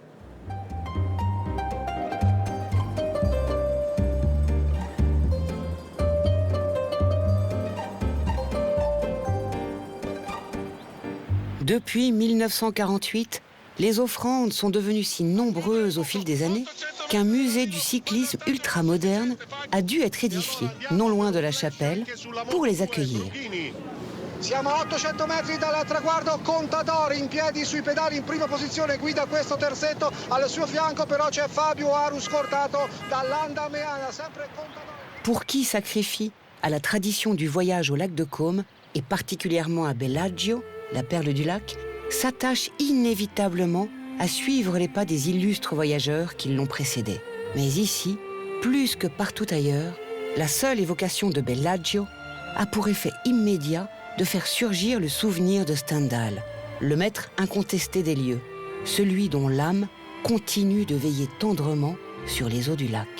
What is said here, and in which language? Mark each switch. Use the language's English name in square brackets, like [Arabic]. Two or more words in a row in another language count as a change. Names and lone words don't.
[French] Depuis 1948, les offrandes sont devenues si nombreuses au fil des années qu'un musée du cyclisme ultramoderne a dû être édifié, non loin de la chapelle, pour les accueillir. [Italian] Siamo a 800 metri dal traguardo, Contador in piedi sui pedali in prima posizione, guida questo terzetto, al suo fianco però c'è Fabio Aru scortato dall'Andameana, sempre Contador. [French] Pour qui sacrifie à la tradition du voyage au lac de Côme, et particulièrement à Bellagio, la perle du lac, s'attache inévitablement à suivre les pas des illustres voyageurs qui l'ont précédé. Mais ici, plus que partout ailleurs, la seule évocation de Bellagio a pour effet immédiat de faire surgir le souvenir de Stendhal, le maître incontesté des lieux, celui dont l'âme continue de veiller tendrement sur les eaux du lac.